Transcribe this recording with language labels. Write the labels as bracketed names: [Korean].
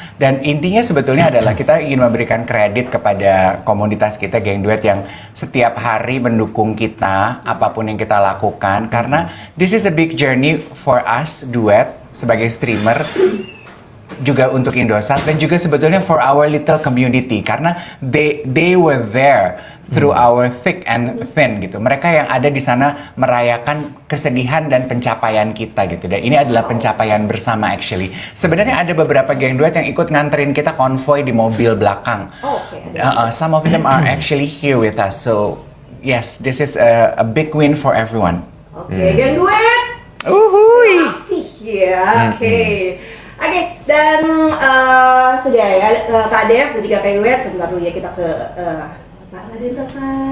[Indonesian] Dan intinya sebetulnya adalah kita ingin memberikan kredit kepada komunitas kita Geng Duet yang setiap hari mendukung kita apapun yang kita lakukan karena [English] this is a big journey for us [Indonesian] duet sebagai streamer juga untuk Indosat dan juga sebetulnya [English] for our little community [Indonesian] karena [English] they were there through our thick and thin [Indonesian] gitu. Mereka yang ada di sana merayakan kesedihan dan pencapaian kita gitu. Dan ini adalah pencapaian bersama [English] actually. [Indonesian] Sebenarnya ada beberapa geng duet yang ikut nganterin kita konvoy di mobil belakang. [English] Some of them are actually here with us. So yes, this is a big win for everyone. [Indonesian] Geng duet. Asih ya. Oke, dan sudah ya Kak Dev dan juga Kak Iwer, sebentar dulu ya kita ke Pak Raden Tekan.